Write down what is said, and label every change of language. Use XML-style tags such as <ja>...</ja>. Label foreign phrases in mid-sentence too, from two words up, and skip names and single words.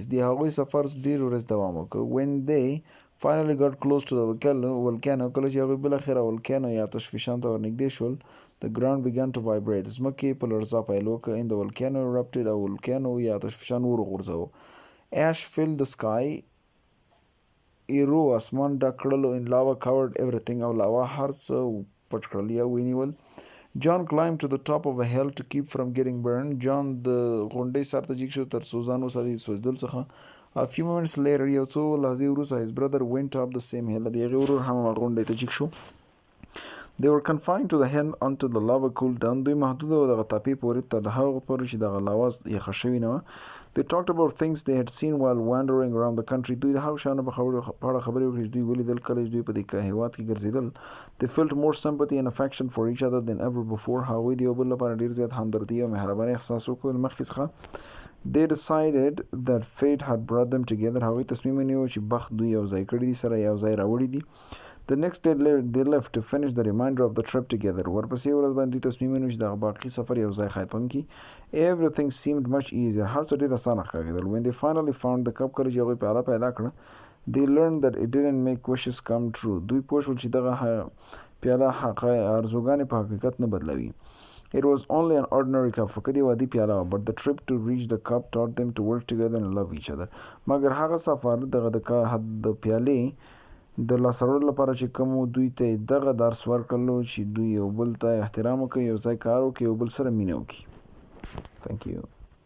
<ps>د هغوی سفر ډېر ورځې دوام وکړ.</ps> <en>When they finally got close to the volcano,</en> <ps>کله چې هغوی بالاخره volcano یا آتش فشان ته ورنږدې شول,</ps> <en>the ground began to vibrate.</en> <ps>ځمکې په لړزه پیل وکړ.</ps> <en>And the volcano erupted.</en> <ps>او volcano یا آتش فشان ور وغورځاوه.</ps> <en>Ash filled the sky.</en> <ps>ایرو اسمان ډک کړلو.</ps> <en>And lava covered everything.</en> <ps>او لاوا هر څه پټ کړل یا ونیول.</ps> <en>John climbed to the top of a hill to keep from getting burned.</en> <ps>John د غونډۍ سر ته جګ شو تر څو ځان وساتي د سوځېدلو څخه.</ps> <en>A few moments later,</en> <ps>یو څو لحظې وروسته</ps> <en>his brother went up the same hill.</en> <ps>د هغې ورور هم هغه غونډۍ ته جګ شو.</ps> <en>They were confined to the hill until the lava cooled down.</en> <ps>دوی محدود وو دغه تپې پورې تر هغه پورې چې دغه لاوا یخه شوې نه وه.</ps> <en>They talked about things they had seen while wandering around the country.</en> <ps>دوی د هغو شیانو په اړه خبرې وکړې چې دوی ولیدل کله چې دوی په دې هېواد کې ګرځېدل.</ps> <en>They felt more sympathy and affection for each other than ever before.</en> <ps>هغوی د یو بل لپاره ډېر زیات همدردي او مهرباني احساس وکړل مخکې څخه.</ps> <en>They decided that fate had brought them together.</en> <ps>هغوی تصمیم ونیو چې بخت دوی یو ځای کړي دي سره یو ځای راوړي دي.</ps> <en>The next day they left to finish the remainder of the trip together.</en> <ps>ورپسې ورځ باندې دوی تصمیم ونیو چې دغه باقي سفر یو ځای ختم کړي.</ps> <en>Everything seemed much easier.</en> <ps>هر څه ډېر اسانه ښکارېدل.</ps> <en>When they finally found the cup,</en> <ps>کله چې هغوی پیاله پیدا کړه,</ps> <en>they learned that it didn't make wishes come true.</en> <ps>دوی پوه شول چې دغه پیاله ارزوګانې په حقیقت نه بدلوي.</ps> <en>It was only an ordinary cup.</en> <ps>فقط یو عادي پیاله وه.</ps> <en>But the trip to reach the cup taught them to work together and love each other.</en> <ps>مګر هغه سفر دغه د پیالې د لاسته راوړلو لپاره چې کوم دوی ته دغه درس ورکړلو چې دوی یو بل ته احترام وکړي, یو ځای کار وکړي, یو بل سره مینه وکړي.</ps> <en>Thank you.</en>